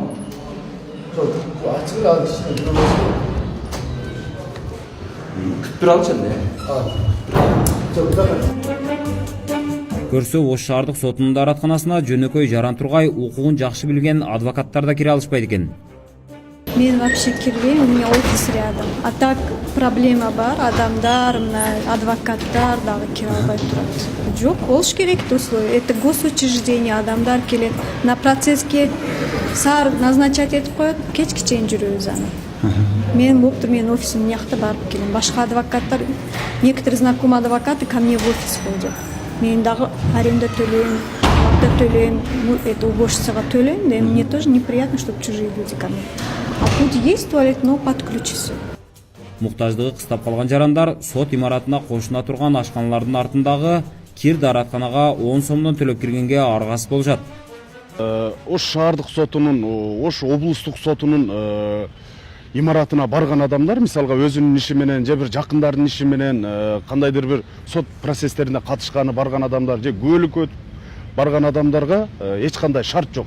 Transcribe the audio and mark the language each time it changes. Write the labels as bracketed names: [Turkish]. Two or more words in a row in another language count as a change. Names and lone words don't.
[Kyrgyz] Ачылат иштейт. Күтүп тура алчы энди. Көрсө, Ош шаардык сотунун дааратканасына жөнөкөй жаран тургай укугун жакшы билген адвокаттар да кире алышпайт экен. Мен вообще кирбейм, [Russian] у меня офис рядом. А так [Kyrgyz] проблема бар, адамдар, адвокаттар дагы кире албай турат. Жок, болуш керек условия. [Russian] Это госучреждение, [Kyrgyz] адамдар келет. На процесске саар назначать этип коет, кечке чейин жүрөбүз аны. Мен болуптур, менин офисим мыякта барып келем. Башка адвокаттар, [Russian] некоторые знакомые адвокаты ко мне в офис ходят. [Kyrgyz] Мен дагы аренда төлөйм, акта төлөйм, это уборщицага төлөйм, [Russian] да мне тоже неприятно, чтобы чужие люди ко мне. А тут есть туалет, но под ключ всё. [Kyrgyz] Муктаждыгы кыстап калган жарандар сот имаратына кошуна турган ашканалардын артындагы кир дааратканага 10 сомдон төлөп киргенге аргасыз болушат. Ош шаардык сотунун, Ош облустук сотунун имаратына барган адамдар, мисалга өзүнүн иши менен же бир жакындарынын иши менен кандайдыр бир сот процесстерине катышканы барган адамдар же көөлүккө өтүп барган адамдарга эч кандай шарт жок.